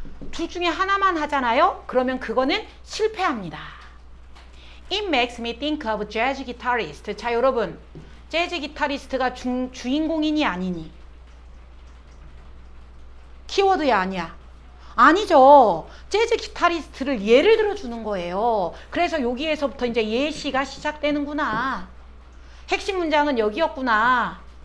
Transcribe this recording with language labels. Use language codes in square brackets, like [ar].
[ko] 둘 중에 하나만 하잖아요. 그러면 그거는 실패합니다. [en] It makes me think of jazz guitarist. [ko] 자, 여러분. 재즈 기타리스트가 주인공이니 아니니? 키워드야 아니야? 아니죠. 재즈 기타리스트를 예를 들어 주는 거예요. 그래서 여기에서부터 이제 예시가 시작되는구나. 핵심 문장은 여기였구나.